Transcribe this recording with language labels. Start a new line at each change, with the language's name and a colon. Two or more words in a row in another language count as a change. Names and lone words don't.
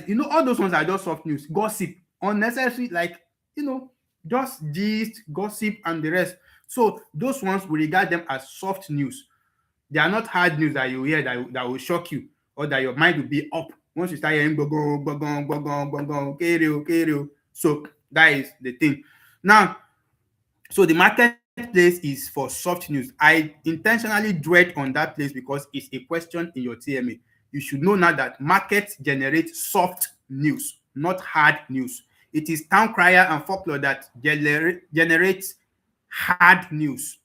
English: All those ones are just soft news, gossip, unnecessary, like, just gist, gossip, and the rest. So those ones, we regard them as soft news. They are not hard news that you hear that will shock you, or that your mind will be up once you start hearing
Yoruba: gbogbo gbogbo gbogbo gbogbo kere o kere o.
English: So that is the thing. Now, so the marketplace is for soft news. I intentionally dwelt on that place because it's a question in your TMA. You should know now that markets generate soft news, not hard news. It is town crier and folklore that generates hard news.